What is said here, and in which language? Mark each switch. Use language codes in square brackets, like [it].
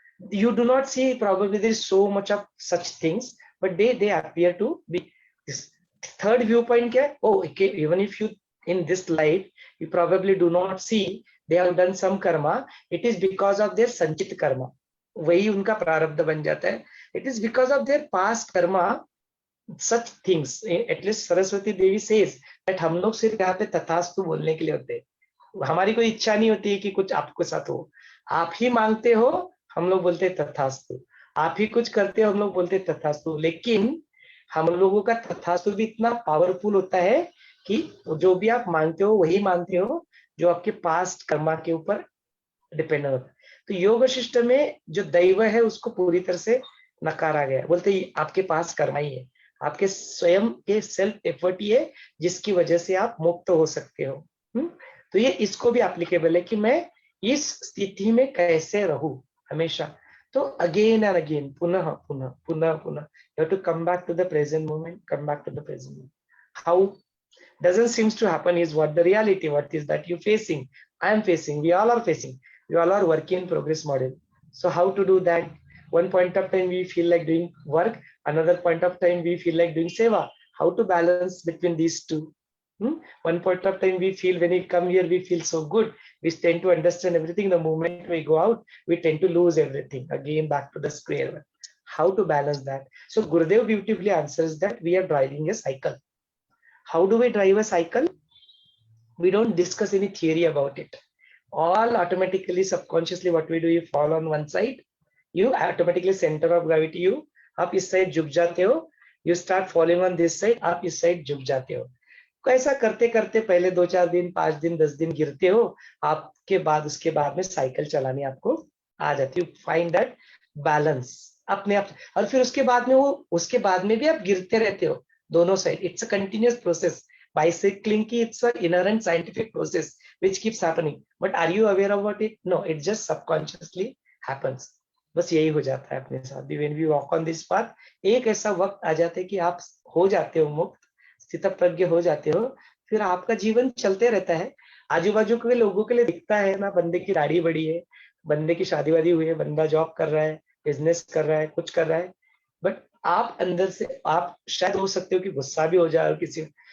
[en] You do not see, probably there is so much of such things, but they appear to be. This third viewpoint kya? Oh, okay, even if you in this life you probably do not see they have done some karma, it is because of their sanchit karma. [hi] वही उनका प्रारब्ध बन जाता है. [en] It is because of their past karma. Such things, at least [hi] Saraswati Devi [en] says that [hi] हम लोग सिर्फ यहाँ पे तथास्तु बोलने के लिए होते हैं. हमारी कोई इच्छा नहीं होती है कि कुछ आपके साथ हो. आप ही मांगते हो, हम लोग बोलते हैं तथास्तु. आप ही कुछ करते हो, हम लोग बोलते हैं तथास्तु. लेकिन हम लोगों का तथास्तु भी इतना पावरफुल होता है कि जो भी आप मांगते हो वही मांगते हो जो आपके पास्ट कर्मा के ऊपर डिपेंड होता है. तो योग वशिष्ठ में जो दैव है उसको पूरी तरह से नकारा गया. बोलते हैं आपके पास कर्मा ही है, आपके स्वयं के सेल्फ एफर्ट ही है जिसकी वजह से आप मुक्त हो सकते हो. तो ये इसको भी एप्लीकेबल है कि मैं इस स्थिति में कैसे रहूं हमेशा. [en] तो again and again, [hi] पुनः पुनः पुनः पुनः, [en] You have to come back to the present moment, come back to the present moment. How doesn't seems to happen is what the reality, what is that you facing, I am facing, we all are facing, we all are work in progress model. So how to do that? One point of time we feel like doing work, another point of time we feel like doing seva. How to balance between these two? One point of time we feel, when we come here we feel so good, we tend to understand everything. The moment we go out we tend to lose everything, again back to the square one. How to balance that? So Gurudev beautifully answers that we are driving a cycle. How do we drive a cycle? We don't discuss any theory about it. All automatically, subconsciously, what we do, you fall on one side, you automatically center of gravity, you [hi] आप इस side झुक जाते हो, [en] you start falling on this side, आप इस side झुक जाते हो. [hi] ऐसा करते करते पहले 2-4 दिन, 5 दिन, 10 दिन गिरते हो, आपके बाद उसके बाद में साइकिल चलानी आपको आ जाती है. [en] find that balance [hi] अपने आप. और फिर उसके बाद में उसके बाद में भी आप गिरते रहते हो दोनों side. [en] It's a continuous process. Bicycling की it's an inherent scientific process which keeps happening. But are you aware about it? No, it just subconsciously happens. [hi] बस यही हो जाता है अपने साथ भी. [en] When we walk on this path, [hi] एक ऐसा वक्त आ जाता है कि आप हो जाते हो मुक्त, स्थितप्रज्ञ हो जाते हो, फिर आपका जीवन चलते रहता है. आजू बाजू के लोगों के लिए दिखता है ना, बंदे की दाढ़ी बड़ी है, बंदे की शादी वादी हुई है, बंदा जॉब कर रहा है, बिजनेस कर रहा है, कुछ कर रहा है, बट आप अंदर से आप शायद हो सकते हो कि गुस्सा भी हो जाए किसी.